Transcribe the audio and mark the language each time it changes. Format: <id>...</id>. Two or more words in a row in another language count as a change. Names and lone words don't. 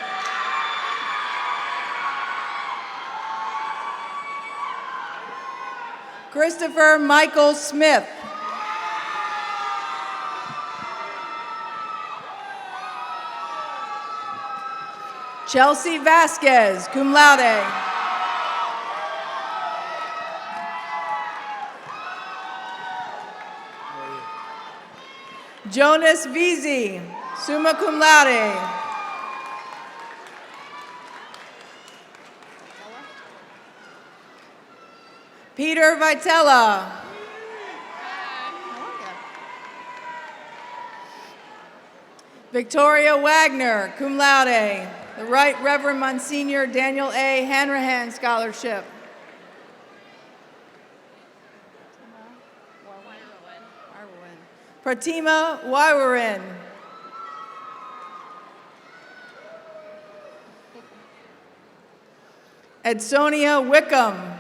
<en>Christopher Michael Smith. Chelsea Vasquez,</en> <la>cum laude.</la> <en>Jonas Vizi,</en> <la>summa cum laude.</la> <en>Peter Vitella. Victoria Wagner,</en> <la>cum laude.</la> <en>The Right Reverend Monsignor Daniel A. Hanrahan Scholarship. Pratima Wywarin. Edsonia Wickham.</en>